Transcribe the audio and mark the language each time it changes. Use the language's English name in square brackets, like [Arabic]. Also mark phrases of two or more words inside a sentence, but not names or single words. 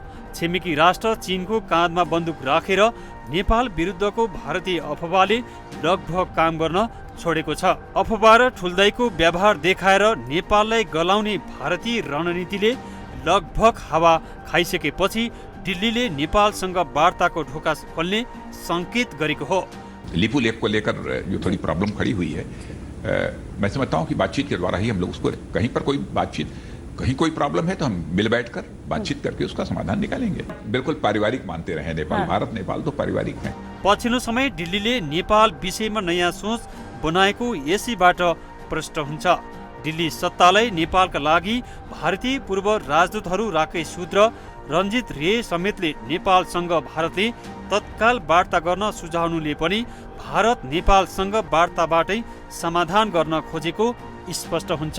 [Nepali] छिमेकी राष्ट्र चीनको काँधमा बन्दुक राखेर नेपाल विरुद्धको भारतीय अफवाहले लगभग काम गर्न छोडेको छ। अफवाह र ठुल्दाइको व्यवहार देखाएर नेपाललाई गलाउने भारतीय रणनीतिले लगभग हावा खाइसकेपछि दिल्लीले नेपालसँग वार्ताको ढोका खोल्ने सङ्केत गरेको हो। [Hindi] लिपुलेक को लेकर जो थोड़ी प्रॉब्लम खड़ी हुई है, मैं समझता हूं कि बातचीत के द्वारा ही हम लोग उसको, कहीं पर कोई बातचीत, कहीं कोई प्रॉब्लम है तो हम मिल बैठकर बातचीत करके उसका समाधान निकालेंगे। बिल्कुल पारिवारिक मानते रहे नेपाल, भारत नेपाल तो पारिवारिक है। [Nepali] पछिल्लो समय दिल्लीले नेपाल विषयमा नयाँ सोच बनाएको यसैबाट प्रष्ट हुन्छ। दिल्ली सत्तालाई नेपालका लागि भारतीय पूर्व राजदूतहरू राकेश सूद र रञ्जित रे समेतले नेपालसँग भारतले तत्काल वार्ता गर्न सुझाउनुले पनि भारत नेपालसँग वार्ताबाटै समाधान गर्न खोजेको स्पष्ट हुन्छ।